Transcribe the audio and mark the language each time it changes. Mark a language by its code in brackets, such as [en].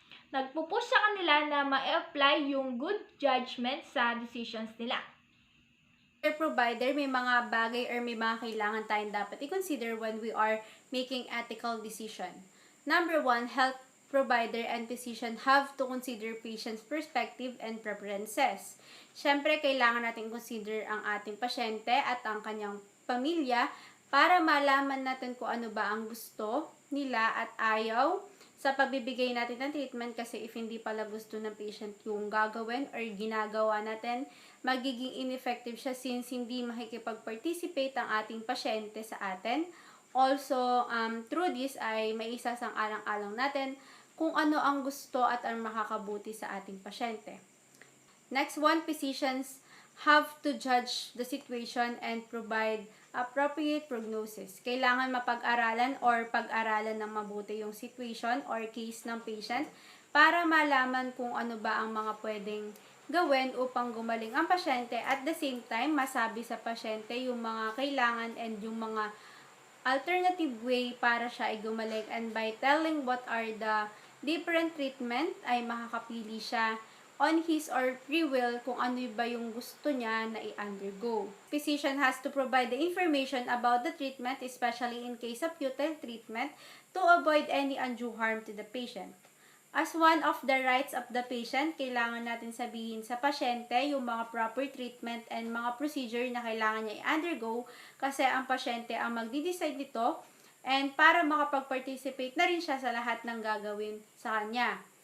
[tl] Nagpupush sa kanila na ma-apply yung good judgment sa decisions nila. Provider, may mga bagay or may mga kailangan tayong dapat i-consider when we are making ethical decision. [en] Number one, health provider and physician have to consider patient's perspective and preferences. [tl] Siyempre, kailangan natin consider ang ating pasyente at ang kanyang pamilya para malaman natin kung ano ba ang gusto nila at ayaw sa pagbibigay natin ng treatment, kasi if hindi pala gusto ng patient yung gagawin or ginagawa natin, magiging ineffective siya since hindi makikipag-participate ang ating pasyente sa atin. Also, through this ay may isasang-alang-alang natin kung ano ang gusto at ang makakabuti sa ating pasyente. [en] Next one, physicians have to judge the situation and provide appropriate prognosis. [tl] Kailangan mapag-aralan or pag-aralan ng mabuti yung situation or case ng patient para malaman kung ano ba ang mga pwedeng gawin upang gumaling ang pasyente, at the same time masabi sa pasyente yung mga kailangan and yung mga alternative way para siya ay gumaling, and by telling what are the different treatment ay makakapili siya on his or free will kung ano ba yung gusto niya na i-undergo. [en] Physician has to provide the information about the treatment, especially in case of futile treatment, to avoid any undue harm to the patient. [tl] As one of the rights of the patient, kailangan natin sabihin sa pasyente yung mga proper treatment and mga procedure na kailangan niya i-undergo, kasi ang pasyente ang magdi-decide nito, and para makapag-participate na rin siya sa lahat ng gagawin sa kanya.